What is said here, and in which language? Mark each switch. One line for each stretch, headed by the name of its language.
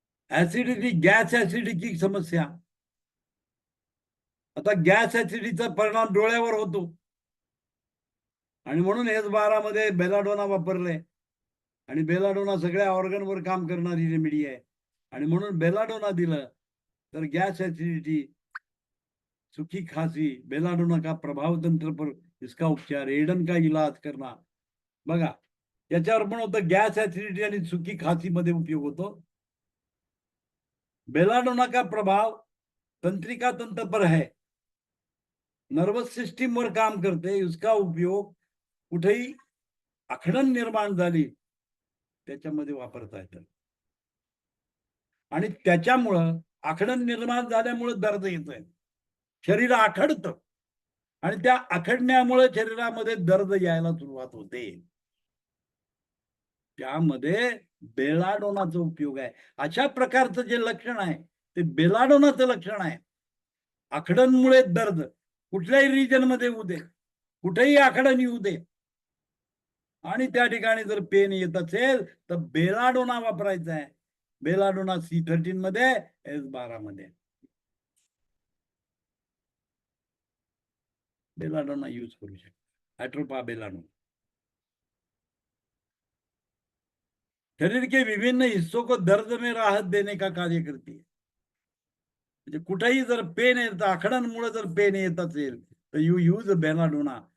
Marathi: Acidity, gas ऍसिडिटीची समस्या, आता गॅस ऍसिडिटीचा परिणाम डोळ्यावर होतो आणि म्हणून S12 मध्ये बेलाडोना वापरले, आणि बेलाडोना सगळ्या ऑर्गनवर काम करणारी रेमेडी आहे, आणि म्हणून बेलाडोना दिलं तर गैस एसिडिटी,
Hindi: सूखी खांसी, बेलाडोना का प्रभाव तंत्र पर इसका उपचार, एडन का इलाज करना,
Marathi: बघा याच्यावर पण होतं. गॅस एसिडिटी आणि सुखी खांसी मध्ये उपयोग होतो.
Hindi: बेलाडोना का प्रभाव तंत्रिका तंत्र पर है,
Marathi: नर्वस सिस्टीम वर काम करते.
Hindi: उसका उपयोग
Marathi: कुठेही आखडण निर्माण झाली त्याच्यामध्ये वापरता येतं, आणि त्याच्यामुळं आखडण निर्माण झाल्यामुळे दर्द येतोय, शरीर आखडतं, आणि त्या आखडण्यामुळे शरीरामध्ये दर्द यायला सुरुवात होते. त्यामध्ये बेलाडोनाचा उपयोग आहे. अशा प्रकारचं जे लक्षण आहे ते बेलाडोनाचं लक्षण आहे. आखडणमुळे दर्द कुठल्याही रिजन मध्ये होऊ दे, कुठेही आखडण येऊ दे, आणि त्या ठिकाणी जर पेन येत असेल तर बेलाडोना वापरायचा आहे. बेलाडोना C13 मध्ये, S12 मध्ये बेलाडोना यूज करू शकता.
Hindi: ॲट्रोपा बेलाडोना शरीर के विभिन्न हिस्सों को दर्द में राहत देने का कार्य करती है.
Marathi: म्हणजे कुठेही जर पेन येत, आखडणमुळे जर पेन येत असेल तर
English: you use
Marathi: बेलाडोना.